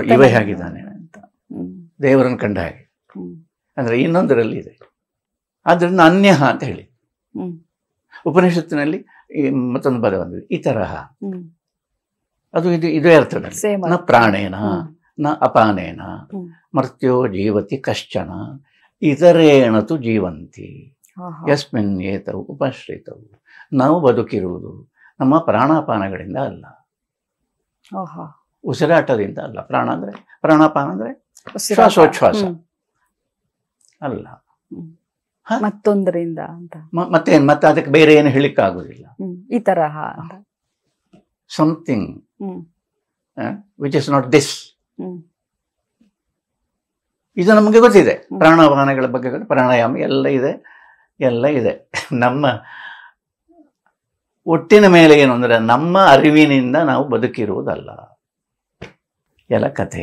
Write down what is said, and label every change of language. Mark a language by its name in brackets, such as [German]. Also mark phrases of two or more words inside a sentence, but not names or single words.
[Kannada] ಇವ ಹೇಗಿದ್ದಾನೆ ದೇವರನ್ನು ಕಂಡ ಹಾಗೆ. ಅಂದ್ರೆ ಇನ್ನೊಂದರಲ್ಲಿ ಇದೆ. ಆದ್ರಿಂದ ಅನ್ಯ ಅಂತ ಹೇಳಿ ಉಪನಿಷತ್ತಿನಲ್ಲಿ ಮತ್ತೊಂದು ಪದ ಬಂದಿದೆ, ಈ ತರಹ. ಅದು ಇದೇ ಅರ್ಥದಲ್ಲಿ. [Sanskrit] ನ ಪ್ರಾಣೇನ ನ ಅಪಾನೇನ ಮರ್ತ್ಯೋ ಜೀವತಿ ಕಶ್ಚನ ಇತರೇಣತು ಜೀವಂತಿ ಯಸ್ಮಿನ್ ಏತವು ಉಪಶ್ರಿತವು. [Kannada] ನಾವು ಬದುಕಿರುವುದು ನಮ್ಮ ಪ್ರಾಣಾಪಾನಗಳಿಂದ ಅಲ್ಲ, ಉಸಿರಾಟದಿಂದ ಅಲ್ಲ. ಪ್ರಾಣಾಪಾನ ಅಂದ್ರೆ ಶ್ವಾಸೋಚ್ಛ್ವಾಸ ಅಲ್ಲ, ಮತ್ತೊಂದರಿಂದ ಅಂತ. ಮತ್ತೆ ಅದಕ್ಕೆ ಬೇರೆ ಏನು ಹೇಳಿಕ್ಕಾಗುದಿಲ್ಲ. ಈ ತರಹ [English] Something which is not this. [Kannada] ಇದು ನಮಗೆ ಗೊತ್ತಿದೆ. ಪ್ರಾಣಾಪಾನಗಳ ಬಗ್ಗೆ ಪ್ರಾಣಾಯಾಮ ಎಲ್ಲ ಇದೆ. ನಮ್ಮ ಒಟ್ಟಿನ ಮೇಲೆ ಏನು ಅಂದ್ರೆ ನಮ್ಮ ಅರಿವಿನಿಂದ ನಾವು ಬದುಕಿರುವುದಲ್ಲ, ಎಲ್ಲ ಕಥೆ.